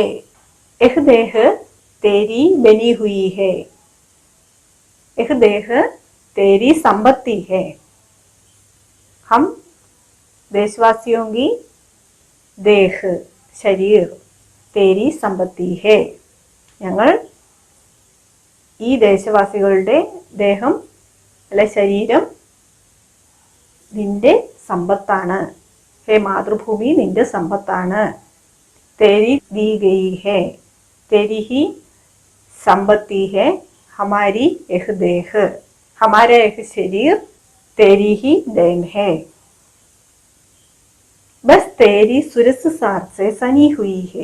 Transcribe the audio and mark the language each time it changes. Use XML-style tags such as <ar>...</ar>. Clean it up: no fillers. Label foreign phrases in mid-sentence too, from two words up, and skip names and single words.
<hi>यह देह तेरी बनी हुई है, यह देह तेरी संपत्ति है। हम देशवासियों की देह शरीर तेरी संपत्ति है.</hi> <ml>ഞങ്ങൾ ഈ ദേശവാസികളുടെ ദേഹം അല്ലെ ശരീരം നിന്റെ സമ്പത്താണ്. ഹേ മാതൃഭൂമി നിന്റെ സമ്പത്താണ്.</ml> <hi>तेरी दी गई है, तेरी ही संपत्ति है हमारी यह देह, हमारा यह शरीर तेरी ही देन है। बस तेरी सुरस सार से सनी हुई है।</hi>